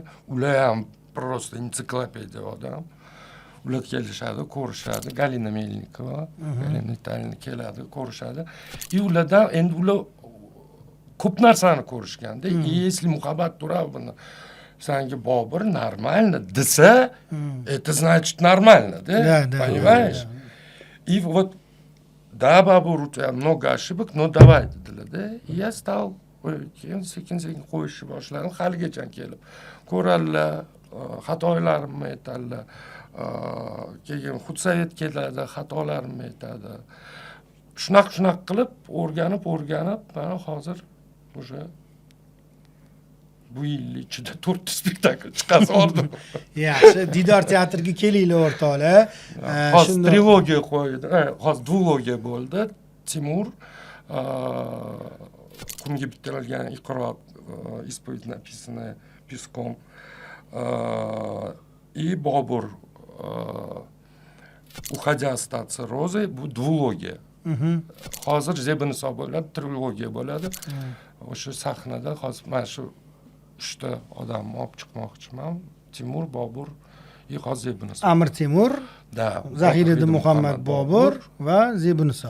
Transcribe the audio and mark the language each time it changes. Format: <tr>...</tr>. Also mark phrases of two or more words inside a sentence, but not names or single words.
<uz>Ular ham prosta ensiklopediya odam. Ular kelishadi, ko'rishadi. Galina Melnikova, Galina Italina keladi, ko'rishadi. И ulardan endi ular ko'p narsani ko'rishganda, если Muhabbat Turabovni sanki Bobur нормально desa,</uz> <ru>это значит нормально, да? Понимаешь? И вот да, Bobur, у тебя много ошибок, но давай dedilar, да? И я стал</ru> <uz>sekin-sekin qo'yishni boshladim, haligacha kelib. Ko'radilar, xatolarimni aytadilar. Keyin Xudsayed keladi, xatolarimni aytadi. Shunaqa qilib o'rganib, mana hozir o'sha bu yil ichida 4 spektakl chiqarib oldim. Yaxshi, Didor teatriga kelinglar o'rtoqlar. Hozir trilogiya qo'ydi. Hozir duologiya bo'ldi. Timur qumga bitilgan Iqro,</uz> <ru>исповедь написанная песком. И Bobur уходя остаться розой,</ru> <uz>bu duologiya. Hozir Zebiniso bo'ladi, trilogiya bo'ladi. O'sha sahnada hozir mana shu 3 ta odamni olib chiqmoqchiman. Timur, Bobur и hozir Zebiniso. Amir Temur, Da, Zahiriddin Muhammad Bobur va Zebiniso.</uz>